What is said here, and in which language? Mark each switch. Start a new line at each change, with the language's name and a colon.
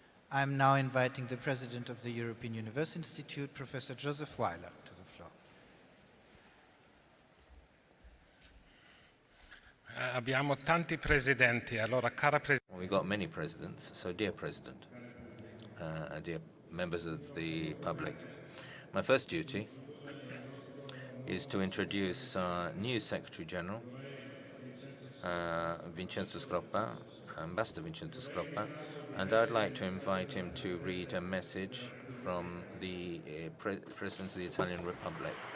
English: I'm now inviting the President of the European University Institute, Professor Joseph Weiler, to the floor.
Italian: Abbiamo tanti presidenti, allora cara Presidente.
English: We got many presidents, so dear President, dear members of the public, my first duty is to introduce our new Secretary General, Vincenzo Scroppa, Ambassador Vincenzo Scroppa, and I'd like to invite him to read a message from the President of the Italian Republic.